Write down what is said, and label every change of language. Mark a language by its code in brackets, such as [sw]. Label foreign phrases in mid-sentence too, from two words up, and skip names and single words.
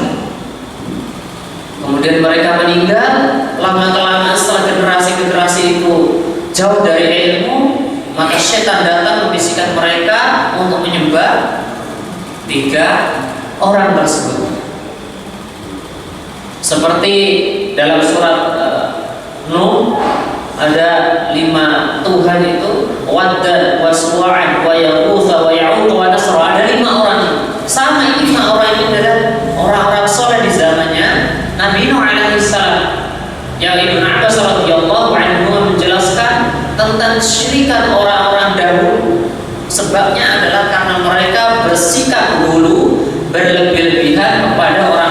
[id] Kemudian mereka meninggal, lama-kelamaan setelah generasi-generasi itu jauh dari ilmu, maka syaitan datang membisikkan mereka untuk menyembah 3 orang tersebut. Seperti dalam surat Nuh, ada 5 Tuhan itu, Waddan wa Suwa'an wa Yaghutha wa Ya'uq wa Nasra. Ada 5 orang. Sama ini 5 orang ini adalah orang-orang soleh di zamannya Nabi Nuh alaihissalam. Yang Ibnu Abbas [ar] رضي الله عنه [id] menjelaskan tentang syirikan orang-orang dahulu. Sebabnya adalah karena mereka bersikap dulu berlebih-lebihan kepada orang.